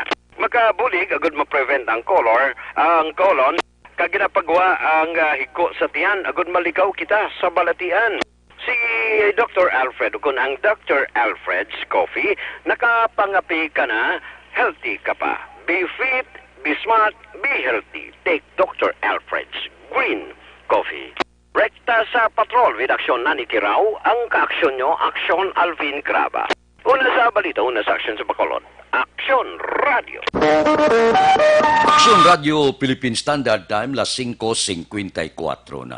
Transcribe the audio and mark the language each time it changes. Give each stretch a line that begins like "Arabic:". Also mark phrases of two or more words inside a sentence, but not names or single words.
Hiligaynon: Makabulig agud ma-prevent ang colon, kag ginapagawa ang hiko sa tiyan agud malikaw kita sa balatian. Si Dr. Alfred, kung ang Dr. Alfred's Coffee, nakapangapi ka na, healthy ka pa.
English: Be fit, be smart, be healthy. Take Dr. Alfred's Green Coffee.
Hiligaynon: Rekta sa patrol with Aksyon Nani Kirao, ang ka-aksyon nyo, Aksyon Alvin Graba. Una sa balita, una sa aksyon sa Bacolod. Aksyon Radio. Aksyon Radio
English: Philippine Standard Time,
Hiligaynon: las 5:54 na.